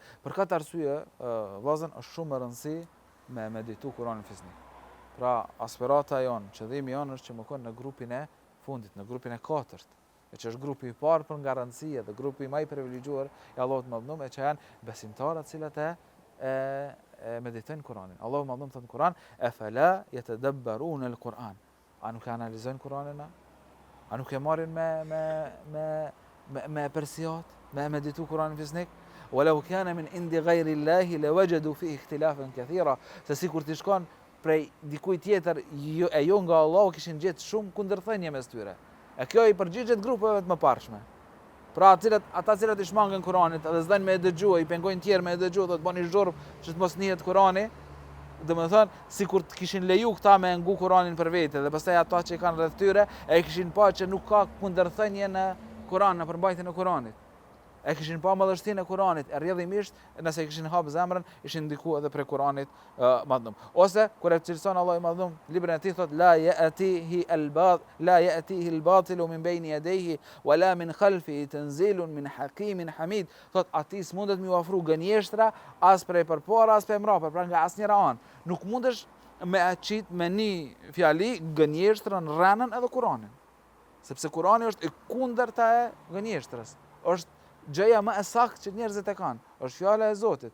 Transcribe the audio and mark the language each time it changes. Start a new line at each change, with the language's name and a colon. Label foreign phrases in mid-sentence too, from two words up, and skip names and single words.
Albanian: Për këtë arsye, vllazën është shumë e rëndësishme me meditu Kur'anin fisnik. Pra, aspirata jon, qëllimi jon është që më kon në grupin e fundit, në grupin e katërt. E që është grupi i parë për garancia dhe grupi më i privilegjuar i Allahut të Madhënuar, e që janë besimtarët cilët e meditojnë Kur'anin. Allahu të Madhënuar thot në Kur'an:
Arabic: "أفلا يتدبرون القرآن."
Albanian: A nuk e analizojnë Kur'anin? A nuk e marrin me persijat, me meditu Kur'anin fisnik?
Arabic: "ولو كان من عند غير الله لوجدوا فيه اختلافا كثيرا."
Albanian: Se sikur ti shkon prej dikujt tjetër e jo nga Allahu, kishin gjetë shumë kundërthënie mes tyre. E kjo i përgjigjet grupeve të mëparshme. Pra ata cilët i shmangën Kur'anit edhe s'dojnë me e dëgjua, i pengojnë tjerë me e dëgjua, do të bani zhurmë që të mos njihet Kur'ani, dhe më thënë, si kur të kishin leju këta me ngu Kur'anin për vete, dhe pastaj ato që i kanë rreth tyre, e kishin pa që nuk ka kundërthënie në Kur'an, në përmbajtjen e Kur'anit. E kishin pa madhështinë e Kur'anit, e rrjedhimisht, nëse kishin hapë zemrën, ishin ndiku edhe prej Kur'anit madhënum. Ose, kur e cilëson Allah i madhënum, librin e tij thot,
Arabic: لا يأتيه الباطل من بين يديه ولا من خلفه تنزيل من حكيم حميد.
Albanian: Thot, ati s'mundet mi u afru gënjeshtra as prej përpara, as prej mrapa, pra nga asnjëra anë. Nuk mundesh me aqit me një fjali gënjeshtrën, rënën edhe Kur'anin. Sepse Kur'ani është i kundërta e gënjeshtrës. Është gjëja më e saktë që njerëzit e kanë, është fjala e Zotit.